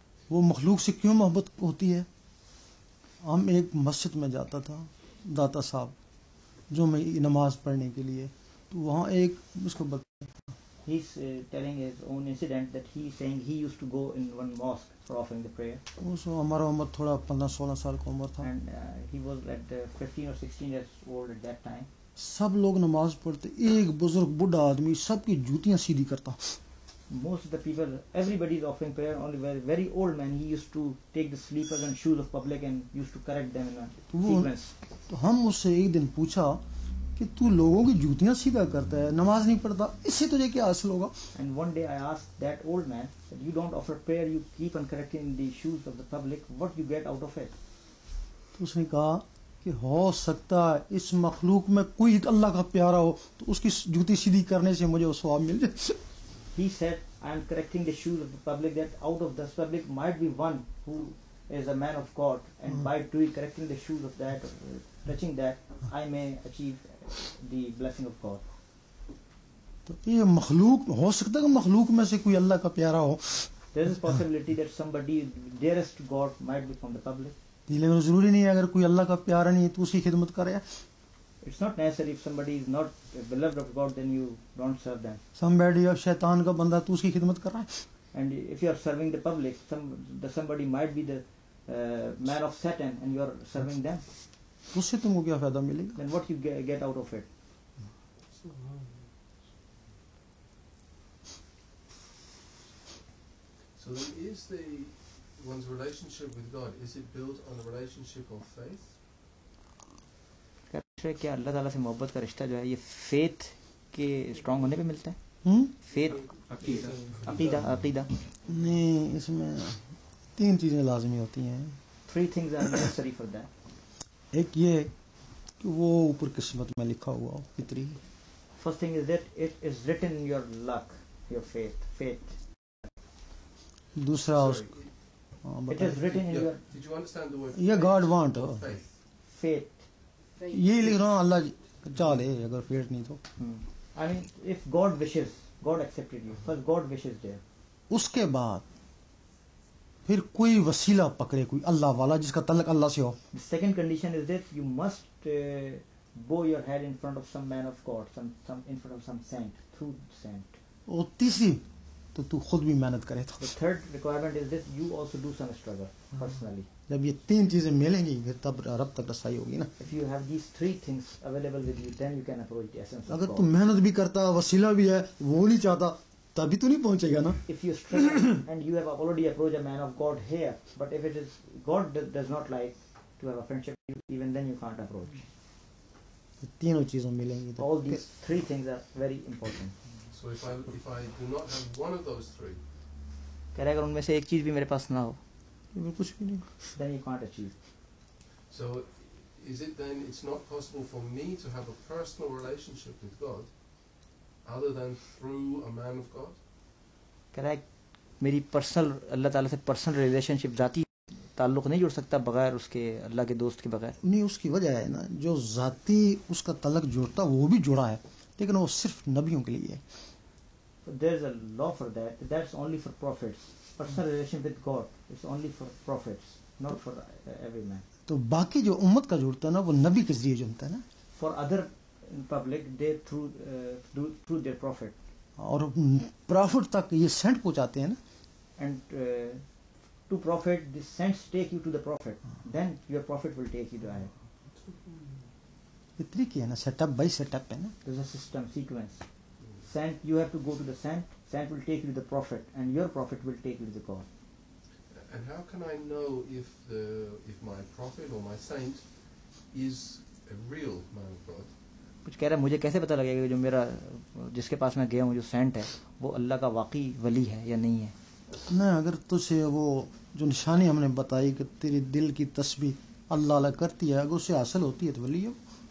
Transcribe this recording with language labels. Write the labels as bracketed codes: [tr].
[hi] वो मखलूक से क्यों मोहब्बत होती है? हम एक मस्जिद में जाता था, दाता साहब, जो मैं नमाज पढ़ने के लिए, तो वहाँ एक उसको [en] He's telling his own incident that he's saying he used to go in one mosque for offering the prayer, [hi] उस हमारा उम्र थोड़ा 15-16 साल का उम्र था. [en] and he was at 15 or 16 years old at that time. [hi] सब लोग नमाज पढ़ते, एक बुजुर्ग बूढ़ा आदमी सबकी जूतियां सीधी करता. [en] Most of the people, everybody is offering prayer. Only very old man, he used to take the sleepers and shoes of public and used to correct them in a sequence. [hi] तो हम उससे एक दिन पूछा कि तू लोगों की जूतियां सीधा करता है, नमाज नहीं पढ़ता, इससे तुझे क्या हासिल होगा? [en] And one day I asked that old man that you don't offer prayer, you keep on correcting the shoes of the public. What you get out of it? [hi] तो उसने कहा कि हो सकता है इस मखलूक में कोई अल्लाह का प्यारा हो तो उसकी जूती सीधी करने से मुझे वो सवाब मिल जाए. [en] He said, I am correcting the shoes of the public, that out of this public might be one who is a man of God, and by doing correcting the shoes of that, touching that, I may achieve the blessing of God. [hi] तो ये मखलूक हो सकता है कि मखलूक में से कोई अल्लाह का प्यारा हो. [en] There is a possibility that somebody dearest to God might be from the public. [hi] लेकिन जरूरी नहीं है अगर कोई अल्लाह का प्यारा नहीं है तो उसकी खिदमत करे. [en] It's not necessary if somebody is not beloved of God, then you don't serve them. [hi] Somebody अब शैतान का बंदा तो उसकी खिदमत कर रहा है. [en] And if you are serving the public, somebody might be the man of Satan, and you are serving them. [hi] उससे तुमको क्या फायदा मिलेगा? [en] Then what you get out of it? So then is one's relationship with God, is it built on a relationship of faith? [hi] क्या अल्लाह ताला से मोहब्बत का रिश्ता जो है ये फेथ के स्ट्रांग होने पे मिलता है? फेथ, अकीदा. नहीं, इसमें 3 चीजें लाजमी होती हैं. [en] 3 things are necessary for that. [hi] एक ये कि वो ऊपर किस्मत में लिखा हुआ हो, फितरी. [en] First thing is that it is written in your luck, your faith. [hi] दूसरा [en] It is written in your Did you understand the word? ये God want faith. [hi] ये लिख रहा हूँ अल्लाह चाहे, अगर फेट नहीं तो. [en] I mean, if God wishes, God accepted you. First, God wishes there. [hi] उसके बाद फिर कोई वसीला पकड़े, कोई अल्लाह वाला जिसका तल्लक अल्लाह से हो. [en] The second condition is that you must bow your head in front of some man of God, some in front of some saint, through saint. [hi] और तीसरी तो तो तू खुद भी मेहनत करे तो। [en] The third requirement is this: you also do some struggle personally. [hi] जब ये तीन चीजें मिलेंगी फिर तब रब तक रसाई होगी ना। [en] If you have these three things available with you, then you can approach the essence of [hi] अगर तू [en] God. [hi] मेहनत भी करता, वसीला भी है, वो नहीं चाहता, तभी तो नहीं पहुंचेगा ना। [en] If you struggle and you have already approached a man of God here, but if it is God does not like to have a friendship, even then you can't approach. [hi] तीनों चीजों मिलेंगी तो [en] All these three things are very important. So if I do not have one of those three, [hi] कह रहे अगर उनमें से एक चीज भी मेरे पास ना हो, फिर कुछ भी नहीं। [en] then you can't achieve. so is it then it's not possible for me to have a personal relationship with God other than through a man of God? [hi] कह रहा है मेरी पर्सनल अल्लाह ताला से [en] personal relationship [hi] जाती ताल्लुक नहीं जुड़ सकता बगैर उसके अल्लाह के दोस्त के बगैर. नहीं, उसकी वजह है ना, जो जाती उसका तलक जोड़ता वो भी जुड़ा है, लेकिन वो सिर्फ नबियों के लिए है। [en] There is a law for that. That's only for prophets. Personal relation with God is only for prophets, not for every man. [hi] तो बाकी जो उम्मत का जुड़ता है ना, वो नबी के जरिए जुड़ता है ना। [en] For other in public, they through their prophet. [hi] और प्रॉफिट तक ये सेंट पहुंचाते हैं ना। [en] And to prophet, the saints take you to the prophet. Then your prophet will take you to higher. [hi] ये तरीके है ना, [en] setup by setup [hi] है ना। [en] There's a system, sequence. Saint, you have to go to the saint. Saint will take you to the prophet, and your prophet will take you to the God. And how can I know if my prophet or my saint is a real man of God? [hi] कुछ कह रहा है मुझे कैसे पता लगेगा जो मेरा जिसके पास मैं गया हूँ जो सेंट है वो अल्लाह का वाकई वली है या नहीं है. ना, अगर तुझे वो जो निशानी हमने बताई कि तेरे दिल की तस्बीह अल्लाह अल्लाह करती है, अगर उसे हासिल होती है तो वली है.